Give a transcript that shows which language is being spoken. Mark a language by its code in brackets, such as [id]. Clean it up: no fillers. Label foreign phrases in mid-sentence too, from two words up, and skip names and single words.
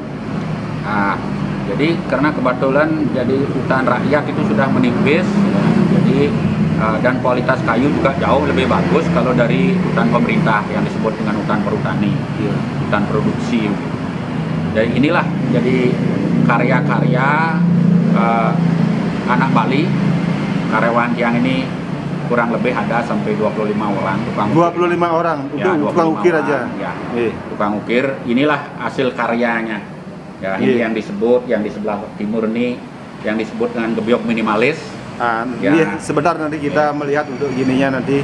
[id] Nah, jadi karena kebetulan jadi hutan rakyat itu sudah menipis, jadi dan kualitas kayu juga jauh lebih bagus kalau dari hutan pemerintah yang disebut dengan hutan perhutani, hutan produksi. Jadi inilah jadi karya-karya anak Bali. Karyawan tiang ini kurang lebih ada sampai 25 orang tukang 25 orang untuk ya, tukang ukir aja. Ya, tukang ukir. Inilah hasil karyanya. Ya, ini yang disebut, yang di sebelah timur ini yang disebut dengan gebyok minimalis. Sebentar nanti kita melihat untuk gininya nanti.